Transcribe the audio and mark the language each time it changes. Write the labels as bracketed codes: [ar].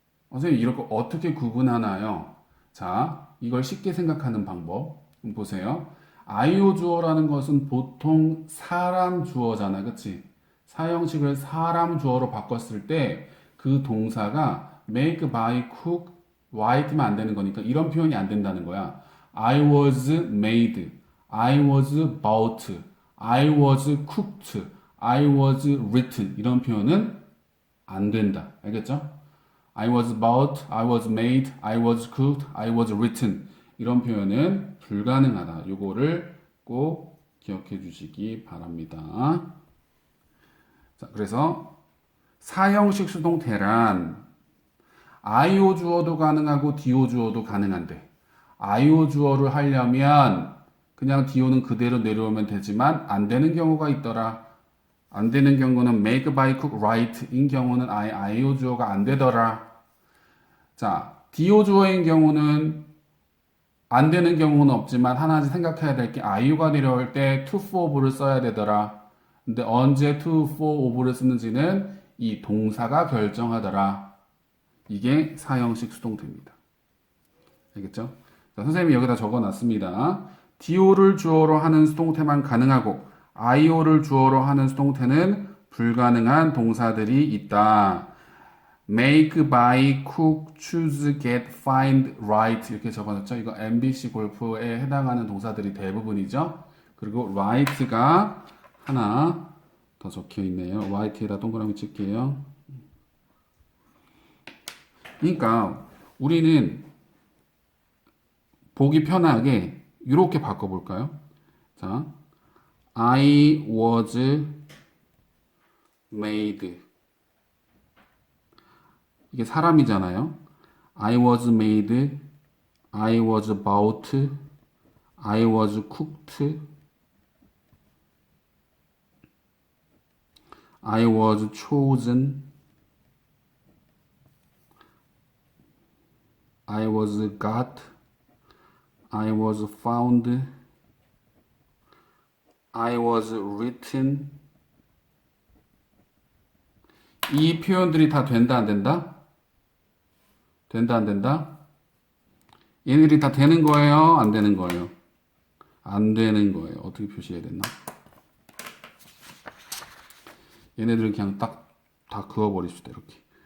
[ko] 선생님 이렇게 어떻게 구분하나요? 자, 이걸 쉽게 생각하는 방법 보세요. IO 주어라는 것은 보통 사람 주어잖아, 그치? 사형식을 사람 주어로 바꿨을 때 그 동사가 make, buy, cook, write면 안 되는 거니까 이런 표현이 안 된다는 거야. [en] I was made, I was bought, I was cooked, I was written [ko] 이런 표현은 안 된다. 알겠죠? [en] I was bought, I was made, I was cooked, I was written [ko] 이런 표현은 불가능하다. 요거를 꼭 기억해 주시기 바랍니다. 자, 그래서 사형식 수동태란 IO 주어도 가능하고 DO 주어도 가능한데 IO 주어를 하려면 그냥 DO는 그대로 내려오면 되지만 안 되는 경우가 있더라. 안 되는 경우는 make, buy, cook, write인 경우는 아예 IO 주어가 안 되더라. 자, DO 주어인 경우는 안 되는 경우는 없지만 하나씩 생각해야 될 게 IO가 내려올 때 to, for, of를 써야 되더라. 근데 언제 to, for, of를 쓰는지는 이 동사가 결정하더라. 이게 사형식 수동태입니다. 알겠죠? 자, 선생님이 여기다 적어놨습니다. DO를 주어로 하는 수동태만 가능하고 IO를 주어로 하는 수동태는 불가능한 동사들이 있다. make, buy, cook, choose, get, find, write 이렇게 적어놨죠. 이거 MBC 골프에 해당하는 동사들이 대부분이죠. 그리고 write가 하나 더 적혀 있네요. write에다 동그라미 칠게요. 그러니까 우리는 보기 편하게 이렇게 바꿔볼까요? 자, [en] I was made [ko] 이게 사람이잖아요. [en] I was made, I was bought, I was cooked, I was chosen, I was got, I was found, I was written. [ko] 이 표현들이 다 된다, 안 된다? 된다, 안 된다? 얘네들이 다 되는 거예요? 안 되는 거예요? 안 되는 거예요. 어떻게 표시해야 되나? 얘네들은 그냥 딱 다 그어버립시다, 이렇게.